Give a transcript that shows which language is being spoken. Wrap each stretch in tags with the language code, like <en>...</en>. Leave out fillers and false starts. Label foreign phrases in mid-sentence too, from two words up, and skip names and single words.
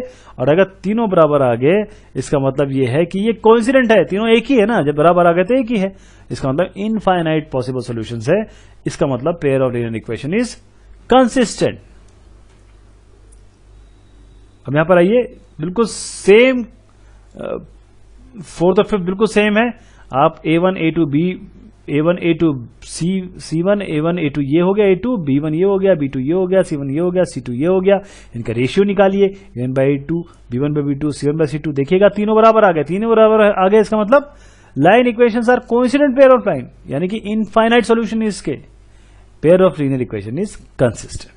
<hi>और अगर तीनों बराबर आ गए इसका मतलब ये है कि ये कोइंसिडेंट है, तीनों एक ही है ना, जब बराबर आ गए तो एक ही है, इसका मतलब</hi> <en>infinite possible solutions</en> <hi>है, इसका मतलब</hi> <en>pair of linear equation is consistent.</en> <hi>अब यहां पर आइए, बिल्कुल सेम, फोर्थ और फिफ्थ बिल्कुल सेम है। आप a1 a2 b a1 a2 c1 a1 a2 ये हो गया, a2 b1 ये हो गया, b2 ये हो गया, c1 ये हो गया, c2 ये हो गया, इनका रेशियो निकालिए a1/a2 b1/b2 c1/c2, देखिएगा तीनों बराबर आ गए, तीनों बराबर आ गए, इसका मतलब</hi> <en>line equations are coincident pair of line,</en> <hi>यानी कि</hi> <en>infinite solution</en> <hi>इसके,</hi> <en>pair of linear equation is consistent.</en>